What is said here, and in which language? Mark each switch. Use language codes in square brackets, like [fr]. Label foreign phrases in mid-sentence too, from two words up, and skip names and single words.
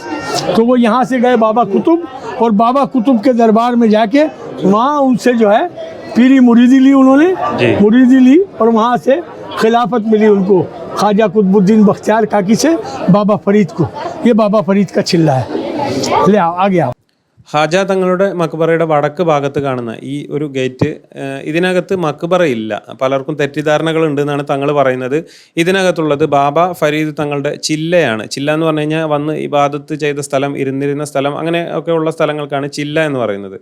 [hi] तो वो यहाँ से गए बाबा कुतुब और बाबा कुतुब के दरबार में जाके वहाँ उनसे जो है पीरी मुरीदी ली, उन्होंने मुरीदी ली और वहाँ से खिलाफत मिली उनको ख्वाजा कुतुबुद्दीन बख्तियार काकी से बाबा फरीद को। ये बाबा फरीद का चिल्ला है। ले आओ आगे आओ। [ml] ഹാജ തങ്ങളുടെ മക്ബറയുടെ വടക്ക് ഭാഗത്ത് കാണുന്ന ഈ ഒരു ഗേറ്റ്, ഇതിനകത്ത് മക്ബറ ഇല്ല. പലർക്കും തെറ്റിദ്ധാരണകൾ ഉണ്ടെന്നാണ് തങ്ങൾ പറയുന്നത്. ഇതിനകത്തുള്ളത് ബാബ ഫരീദ് തങ്ങളുടെ ചില്ലയാണ്. ചില്ല എന്ന് പറഞ്ഞു കഴിഞ്ഞാൽ വന്ന് ഇബാദത്ത് ചെയ്ത സ്ഥലം, ഇരുന്നിരുന്ന സ്ഥലം, അങ്ങനെ ഒക്കെ ഉള്ള സ്ഥലങ്ങൾക്കാണ് ചില്ല എന്ന് പറയുന്നത്.